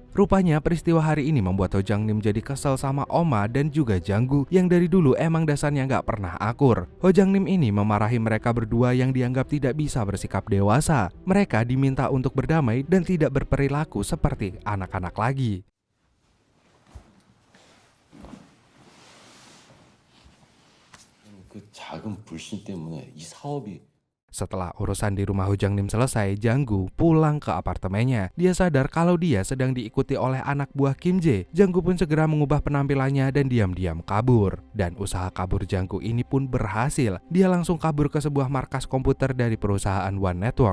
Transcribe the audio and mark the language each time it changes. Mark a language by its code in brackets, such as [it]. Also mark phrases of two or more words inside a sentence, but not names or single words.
[id] Rupanya peristiwa hari ini membuat Ho Jang Nim jadi kesel sama Oma dan juga Jang Gu yang dari dulu emang dasarnya nggak pernah akur. Ho Jang Nim ini memarahi mereka berdua yang dianggap tidak bisa bersikap dewasa. Mereka diminta untuk berdamai dan tidak berperilaku seperti anak-anak lagi. [ko] 그 작은 불신 때문에 이 사업이 [id] Setelah urusan di rumah Ho Jang Nim selesai, Jang Gu pulang ke apartemennya. Dia sadar kalau dia sedang diikuti oleh anak buah Kim Jae. Jang Gu pun segera mengubah penampilannya dan diam-diam kabur. Dan usaha kabur Jang Gu ini pun berhasil. Dia langsung kabur ke sebuah markas komputer dari perusahaan One Network.